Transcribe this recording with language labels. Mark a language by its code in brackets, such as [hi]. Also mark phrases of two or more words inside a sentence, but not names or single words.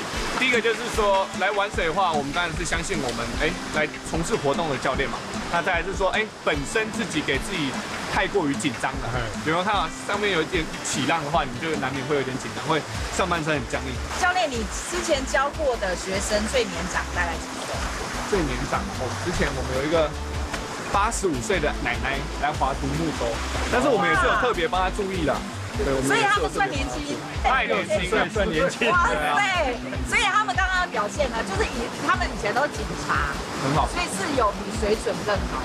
[zh] 第一個就是說來玩水的話，我們當然是相信我們來從事活動的教練嘛。那再來是說本身自己給自己太過於緊張了，比方看到上面有一點起浪的話，你就難免會有點緊張，會上半身很僵硬。教練，你之前教過的學生最年長大概幾歲？最年長之前我們有一個 85歲的奶奶來划獨木舟，但是我們也是有特別幫她注意啦。所以他们算年轻，太年轻了，算年轻。哇塞！所以他们刚刚的表现呢，就是他们以前都是警察，很好，所以是有比水准更好，